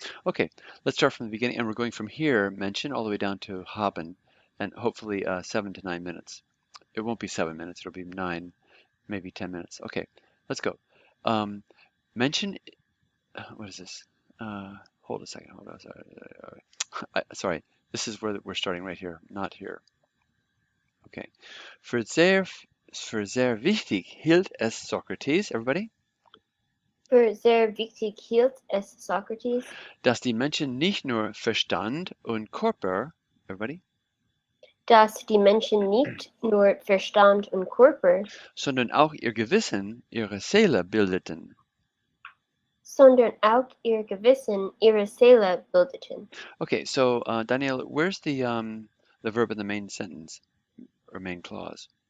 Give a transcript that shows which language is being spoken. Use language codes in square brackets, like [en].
[en] Okay, let's start from the beginning, and we're going from here, mention, all the way down to haben, and hopefully 7 to 9 minutes. It won't be 7 minutes, it'll be 9, maybe 10 minutes. Okay, let's go. Mention, what is this? Hold a second, hold on, sorry. This is where we're starting right here, not here. Okay. [de] Für sehr wichtig hielt es Sokrates, [en] everybody, [de] Für sehr wichtig hielt es Sokrates, dass die Menschen nicht nur Verstand und Körper, [en] everybody, [de] dass die Menschen nicht nur Verstand und Körper, sondern auch ihr Gewissen, ihre Seele bildeten. sondern auch ihr Gewissen ihre Seele bildeten. [en] Okay, so Daniel, where's the verb in the main sentence or main clause?